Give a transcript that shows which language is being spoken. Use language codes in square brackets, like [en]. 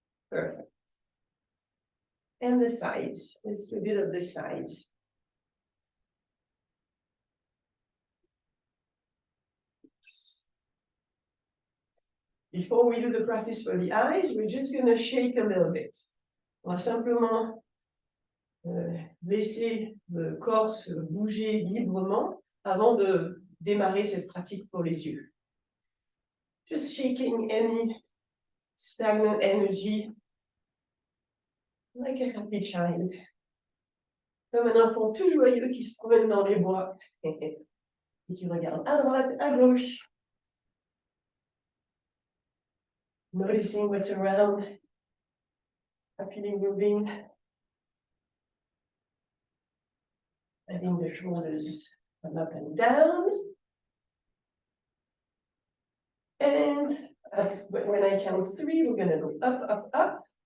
[en] Perfect. And the sides, let's do a bit of the sides. Before we do the practice for the eyes, we're just going to shake a little bit. [fr] On va simplement laisser le corps se bouger librement avant de démarrer cette pratique pour les yeux. [en] Just shaking any stagnant energy like a happy child. [fr] Comme un enfant tout joyeux qui se promène dans les bois et qui regarde à droite, à gauche. [en] Noticing what's around, happily moving. Letting the shoulders come up and down. And when I count 3, we're going to go up, up, up.